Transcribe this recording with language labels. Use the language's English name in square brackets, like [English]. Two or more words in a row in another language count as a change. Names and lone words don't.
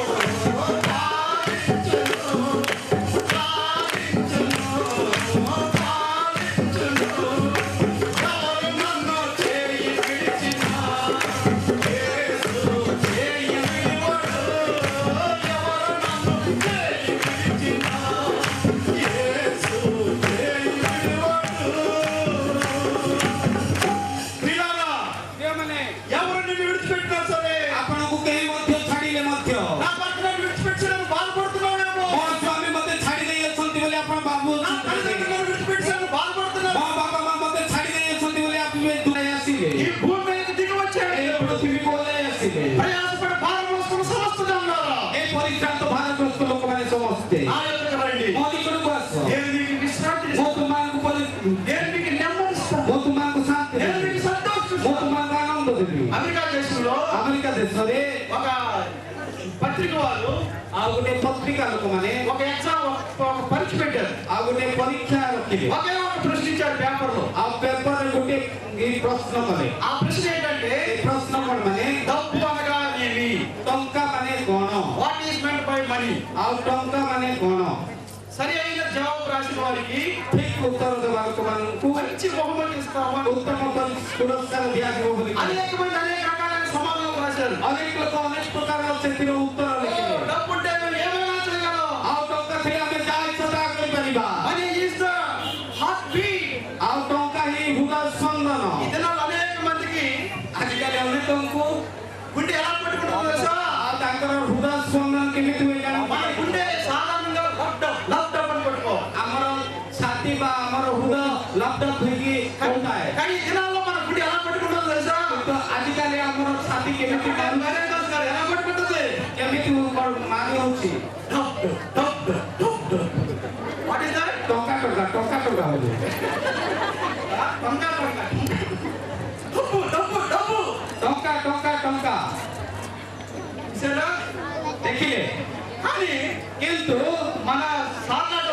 [Telugu] ఎవరు నన్ను చేయి విడిచినా యేసు చేయి విడువడు ఎవరు నన్ను చేయి విడిచినా యేసు చేయి విడువడు ప్రియులారా [Odia] ଯେଉଁମାନେ [Telugu] ఎవరు నిన్ను విడిచిపెట్టినా సరే [Odia] ଆପଣଙ୍କୁ କେହି ମଧ୍ୟ ଛାଡ଼ିଲେ ମଧ୍ୟ [Telugu] నా భర్త నన్ను విడిచిపెట్టాను బాధపడుతున్నావేమో [Odia] ମୋ ସ୍ୱାମୀ ମତେ ଛାଡ଼ି ଦେଇ ଅଛନ୍ତି ବୋଲି ଆପଣ [Telugu] నా [Odia] ଭାବୁଛନ୍ତି [Telugu] తల్లిదండ్రులు నన్ను విడిచిపెట్టాను బాధపడుతున్నాను [Odia] ମୋ ବାପା ମା ମତେ ଛାଡ଼ି ଦେଇ ଅଛନ୍ତି ବୋଲି ଆପଣ ଦୂରେଇ ଆସିବେ [Telugu] ఈ భూమి మీదకి దిగి వచ్చాడు [Odia] ଏ ପୃଥିବୀକୁ ଓହ୍ଲାଇ ଆସିବେ [Telugu] ప్రయాసపడి భారం మోసుకున్న సమస్త జనాలారా [Odia] ଏ ପରିଶ୍ରାନ୍ତ ଭାରଗ୍ରସ୍ତ ଲୋକମାନେ ସମସ୍ତେ [Telugu] నా యొద్దకు రండి [Odia] ମୋ ନିକଟକୁ ଆସ [Telugu] నేను మీకు విశ్రాంతి [Odia] ମୁଁ [Telugu] ఇస్తాను. [Odia] ତୁମକୁ [Telugu] నేను మీకు నెమ్మది ఇస్తాను. [Odia] ମୁଁ ତୁମକୁ ଶାନ୍ତି [Telugu] నేను [Odia] ଦେବି [Telugu] మీకు సంతోషం [Odia] ମୁଁ [Telugu] ఇస్తాను. [Odia] ତୁମକୁ ଆନନ୍ଦ ଦେବି [Telugu] అమెరికా దేశంలో [Odia] ଆମେରିକା ଦେଶରେ [Telugu] ఒక పత్రిక వారు [Odia] ଆଉ ଗୋଟେ ପତ୍ରିକା ଲୋକମାନେ [Telugu] ఒక ఎగ్జామ్ ఒక పరీక్ష పెట్టారు [Odia] ଆଉ ଗୋଟେ ପରୀକ୍ଷା ରଖିଲେ [Telugu] ఒకే ఒక ప్రశ్న ఇచ్చారు పేపర్ లో [Odia] ଆଉ ପେପରରେ ଗୋଟେ ଏଇ ପ୍ରଶ୍ନ କଲେ [Telugu] ఆ ప్రశ్న ఏంటంటే [Odia] ଏ ପ୍ରଶ୍ନ କଣ ମାନେ [Telugu] డబ్బు అనగా ఏమి [Odia] ଟଙ୍କା ମାନେ କଣ [English] what is meant by money [Odia] ଆଉ ଟଙ୍କା ମାନେ କଣ [Telugu] సరి అయిన జవాబు రాసిన వారికి [Odia] ଠିକ ଉତ୍ତର ଦେବା ଲୋକମାନଙ୍କୁ [Telugu] మంచి బహుమతి ఇస్తామని [Odia] ଉତ୍ତମ ପୁରସ୍କାର ଦିଆଯିବ ବୋଲି କହିଲେ। [Telugu] అనేక మంది అనేక రకాలైన సమాధానం రాశారు [Odia] ଅନେକ ଲୋକ ଅନେକ ପ୍ରକାର ସେଥିର ଉତ୍ତର ଲେଖିଲେ [Telugu] డబ్బు ఉంటే మేము ఏమైనా చేయగలం [Odia] ଆଉ ଟଙ୍କା ଥିଲେ ଆମେ ଯାହା ଇଚ୍ଛା ତାହା କରିପାରିବା [English] money is the heart beat [Odia] ଆଉ ଟଙ୍କା ହିଁ ହୃଦୟ ସ୍ପନ୍ଦନ [Telugu] ఈ దినాల్లో అనేక మందికి [Odia] ଆଜିକାଲି ଅନେକଙ୍କୁ [Telugu] గుండె ఎలా పట్టుకుంటుందో తెలుసా [Odia] ଆଉ ତାଙ୍କର ହୃଦୟ ସ୍ପନ୍ଦନ କେମିତି ହୁଏ [Telugu] మన [Odia] ଜାଣନ୍ତି? [Telugu] గుండె సాధారణంగా లప్ డప్ అని పట్టుకో [Odia] ଆମର ଛାତି ବା ଆମର ହୃଦୟ ଲପଡପ ହେଇକି ହଉଥାଏ। [Telugu] కానీ ఈ దినాల్లో మన గుండె ఎలా పట్టుకుంటుందో తెలుసా [Odia] ତ ଆଜିକାଲି ଆମର ଛାତି କେମିତି [Telugu] వేరే కాదు సార్, ఎలా పట్టుకుంటుంది [Odia] କେମିତି ମାରି ହଉଛି? డప్ డప్ డప్ డప్ [English] what is that [Odia] ଟଙ୍କା ଟଙ୍କା ଟଙ୍କା ଟଙ୍କା ହଉଛି। [Telugu] టంకా టంకా డప్పు డప్పు డప్పు [Odia] ଟଙ୍କା ଟଙ୍କା ଟଙ୍କା [Telugu] సరేనా [Odia] ଦେଖିଲେ [Telugu] కానీ [Odia] କିନ୍ତୁ [Telugu] మన సాధారణ